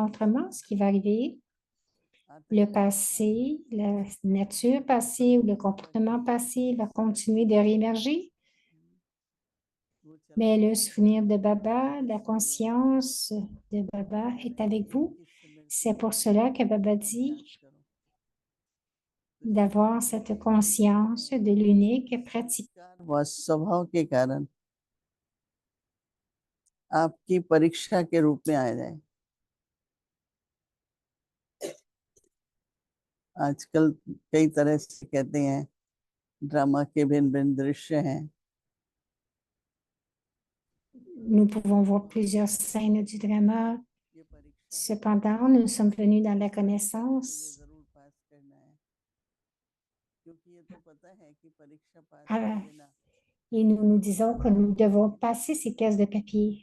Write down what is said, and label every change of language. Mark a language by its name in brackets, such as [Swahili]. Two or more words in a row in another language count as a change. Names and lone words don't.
[French] Autrement, ce qui va arriver, le passé, la nature passée ou le comportement passé va continuer de réémerger. Mais le souvenir de Baba, la conscience de Baba est avec vous. C'est pour cela que Baba dit d'avoir cette conscience de l'unique pratique. [Hindi] स्वभाव के कारण आपकी परीक्षा के रूप में आ जाए। आजकल कई तरह से कहते हैं ड्रामा के भिन्न-भिन्न दृश्य हैं। [French] Nous pouvons voir plusieurs scènes du drama. Cependant, nous sommes venus dans la connaissance. Et nous nous disons que nous devons passer ces cases de papier.